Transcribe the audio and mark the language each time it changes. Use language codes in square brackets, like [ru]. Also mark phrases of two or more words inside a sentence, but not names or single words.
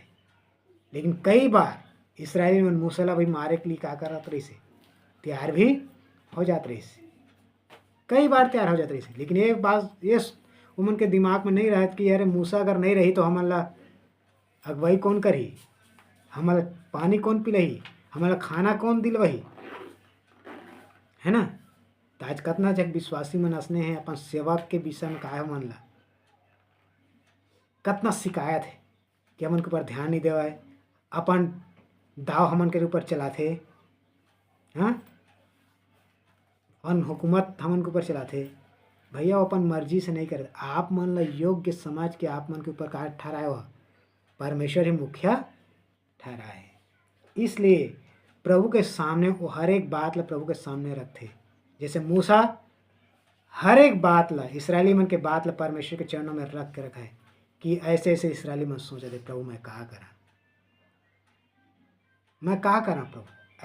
[hne] लेकिन कई बार इस्राएली मन मूसा ला भी मारे के लिए क्या करत रही से तैयार भी हो जाते रही से, कई बार तैयार हो जाते रही से। लेकिन एक बात ये उमन के दिमाग में नहीं रहत कि अरे मूसा अगर नहीं रही तो हमला अगुवाई कौन करी, हमारा पानी कौन पिलही, हमारा खाना कौन दिलवही, है ना। तो आज कतना जग विश्वासी मन असने हैं अपन सेवक के विषय में का मन ला कतना शिकायत है कि हमन के ऊपर ध्यान नहीं देवा है, अपन दाव हमन के ऊपर चलाथे, हाँ अपन हुकूमत हमन के ऊपर चलाथे। भैया अपन मर्जी से नहीं करे, आप मन ला योग्य समाज के आप मन के ऊपर का ठहराए हुआ परमेश्वर ही मुखिया ठहराए। इसलिए प्रभु के सामने वो हर एक बात ला प्रभु के सामने रखते। जैसे मूसा हर एक बात ला इसराइली मन के बात ला परमेश्वर के चरणों में रख के रखा है कि ऐसे ऐसे इसराइली मन सोचा थे प्रभु मैं कहा करा, मैं कहा करा प्रभु।